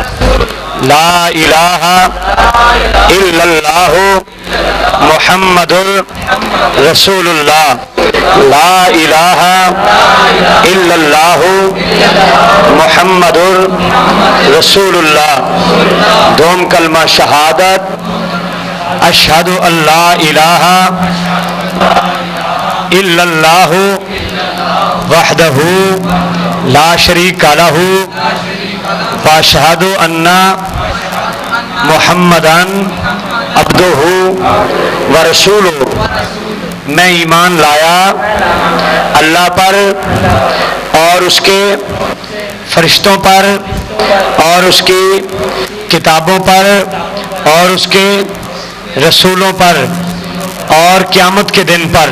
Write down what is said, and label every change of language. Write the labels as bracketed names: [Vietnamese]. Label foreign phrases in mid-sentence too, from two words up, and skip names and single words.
[Arabic] لا إله إلا الله محمد رسول الله. لا إله إلا الله محمد رسول الله. [Urdu] دوم کلمہ شہادت [Arabic] أشهد أن لا إله إلا الله وحده لا شريك له وأشهد أن محمدا عبده ورسوله، [Urdu] میں ایمان لایا اللہ پر اور اس کے فرشتوں پر اور اس کی کتابوں پر اور اس کے رسولوں پر اور قیامت کے دن پر۔